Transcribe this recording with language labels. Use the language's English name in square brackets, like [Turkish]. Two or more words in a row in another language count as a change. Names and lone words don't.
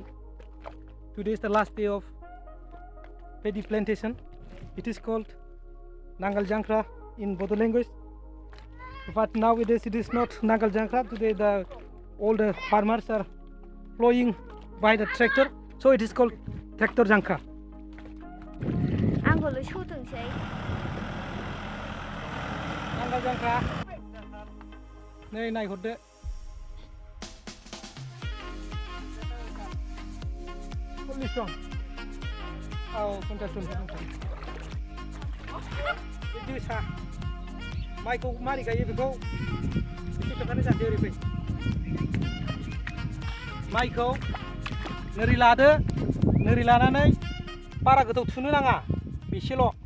[English] Today is the last day of paddy plantation. It is called Nangal Jangkraj in Bodo language. But nowadays it is not Nangal Jangkraj. Today all the farmers are plowing by the tractor, so it is called tractor Jangkraj. [Bodo] आंखौल' सौदोंसै नांगाल जांख्रा नै नायहरदो सल्लिस जन औ 50 जन जोसा माइखौ मारै गायो बेखौ एसे खोन्थानो जानोसै ओरै फै माइखौ नोरै लादो नोरै लानानै बारा गोथौ थुनो नाङा बेसेल'